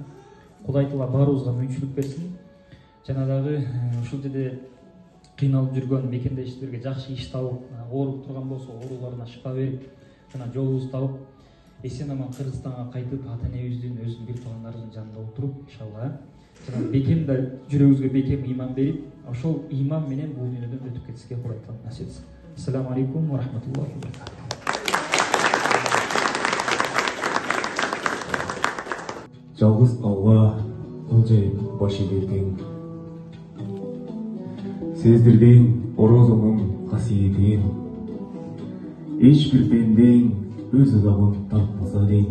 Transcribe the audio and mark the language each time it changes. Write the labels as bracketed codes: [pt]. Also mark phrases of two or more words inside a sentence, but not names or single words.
[ky] Кудай Таала баарыбызга мүмкүнчүлүк берсин. Жана дагы ушул жерде кыйналып жүргөн мекендештерге жакшы иш табып, ооруп турган болсо ооруларына шифа берип, жана жолубузду табып, эсен аман Кыргызстанга кайтып, ата-энебиздин, өзүнүн бир туугандарыбыздын жанында отуруп, иншалла, жана бекем да жүрөгүбүзгө бекем иман берип, ошол иман менен бул дүйнөдөн өтүп кетишке Кудай Таала насип этсин. [ar] السلام عليكم ورحمة الله وبركاته. [ky] Жалгыз Алла кыл жайып башы берген. сездирдиң орозонун касиетин. Эч бир пендең өз ыдагын тапмаса дейм.